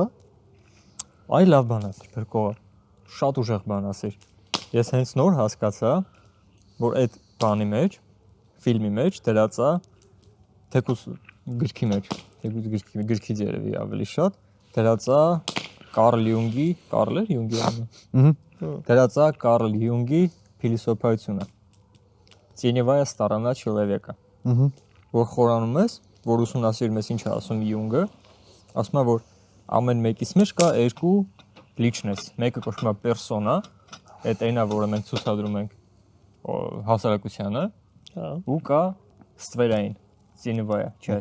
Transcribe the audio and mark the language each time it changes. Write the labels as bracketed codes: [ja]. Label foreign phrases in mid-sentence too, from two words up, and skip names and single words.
[hy] Այ լավ բան ասիր, փրկողը։ Շատ ուժեղ բան ասիր։ Ես հենց նոր հասկացա, որ այդ բանի մեջ, ֆիլմի մեջ դրած է թեկուս գրքի մեջ, գրքից երևի ավելի շատ, դրած է Կարլ Յունգի, Կարլ էր Յունգի անունը։ Դրած է Կարլ Յունգի փիլիսոփայությունը։ [ru] Теневая сторона человека։ [hy] Որ խորանում ես, որ ուսումնասիրում ես ինչ է ասում Յունգը, ասում է որ ամեն մեկից մեջ կա երկու լիչնես, մեկը կոչվում է պերսոնա, այդ այնա, որը մենք ցուցադրում ենք հասարակությանը, ու կա ստվերային, տենևայա, չէ՞։